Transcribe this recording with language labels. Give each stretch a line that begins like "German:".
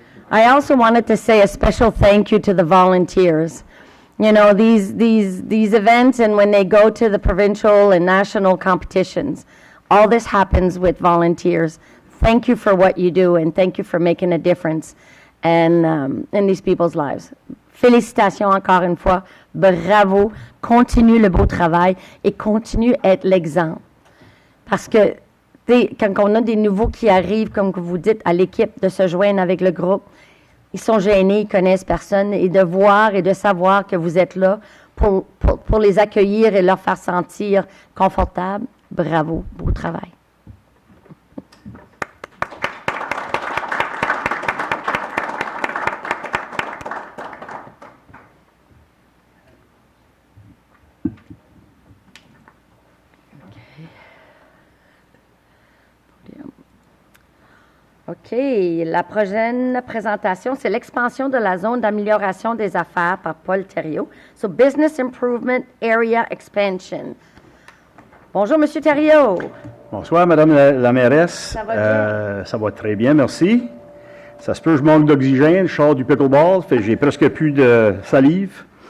English: I also wanted to say a special thank you to the volunteers. You know, these events, and when they go to the provincial and national competitions, all this happens with volunteers. Thank you for what you do, and thank you for making a difference in these people's lives.
French: Félicitations encore une fois. Bravo. Continue le beau travail et continue à être l'exemple. Parce que, quand on a des nouveaux qui arrivent, comme que vous dites, à l'équipe, de se joindre avec le groupe, ils sont gênés, ils connaissent personne, et de voir et de savoir que vous êtes là pour les accueillir et leur faire sentir confortables. Bravo, beau travail. OK. La prochaine présentation, c'est l'expansion de la zone d'amélioration des affaires par Paul Thériault.
English: So, Business Improvement Area Expansion.
French: Bonjour, Monsieur Thériault. Bonsoir, Madame la mairesse. Ça va bien? Ça va très bien, merci. Ça se peut, je manque d'oxygène, je sors du pickleball, fait j'ai presque plus de salive.